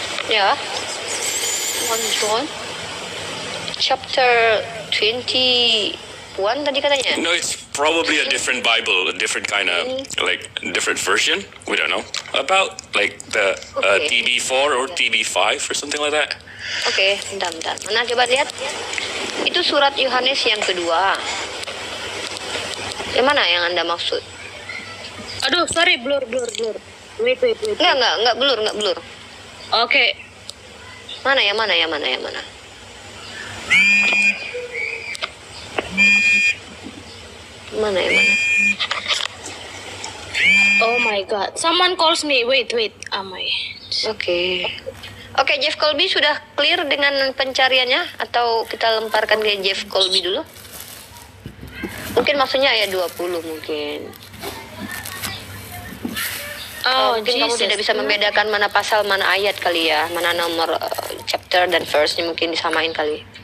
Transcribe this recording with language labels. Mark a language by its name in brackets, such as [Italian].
[Indonesian] Ya. 1 John chapter 21 tadi katanya. [English] No, it's probably a different Bible, a different kind of, like, different version. We don't know. About, like, the Okay. TB4 or TB5 or something like that. [Indonesian] Oke, bentar. Mana coba lihat? Itu surat Yohanes yang kedua. Yang mana yang Anda maksud? Aduh, [English] sorry, blur. Wait. [Indonesian] Enggak blur. Oke. Mana yang mana? Mana yang mana? [English] Oh my god. Someone calls me. Wait. Oh my. [Indonesian] Oke. Oke, Jeff Colby sudah clear dengan pencariannya atau kita lemparkan ke Jeff Colby dulu? Mungkin maksudnya ayat 20 mungkin. Mungkin kamu tidak bisa membedakan mana pasal, mana ayat kali ya, mana nomor chapter dan verse-nya mungkin disamain kali.